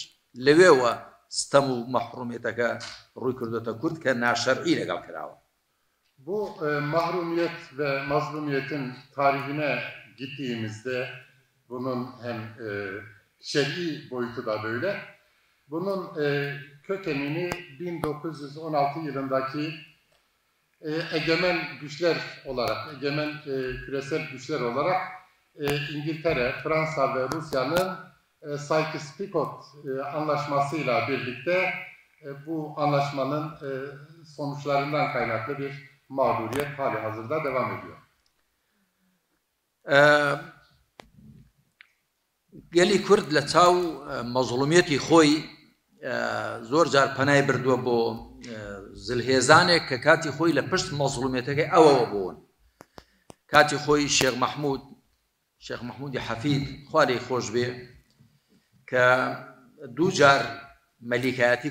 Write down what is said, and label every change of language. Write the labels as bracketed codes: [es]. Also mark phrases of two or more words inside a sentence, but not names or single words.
[ckb] لەوێوە ستەم و مەحرومیەتەکە ڕووی کردوتە کورد کە ناشەرعی لەگەڵ کراوە. [tr] Bu mahrumiyet ve mazlumiyetin tarihine gittiğimizde bunun hem şer'i boyutu da böyle. Bunun kökenini 1916 yılındaki egemen güçler olarak, egemen küresel güçler olarak İngiltere, Fransa ve Rusya'nın Sykes-Picot anlaşmasıyla birlikte bu anlaşmanın sonuçlarından kaynaklı bir mağduriyet hali hazırda devam ediyor. [ckb] گەلی کورد لە چاو مەزڵومیەتی خۆی زۆر جار پەنای بردووە بۆ زلهێزانێک کە کاتی خۆی لە پشت مەزڵومیەتەکەی ئەوەوە بوون. کاتی خۆی شێخ مەحموودی حەفید خوا لێی خۆش بێ کە دوو جار مەلیکایەتی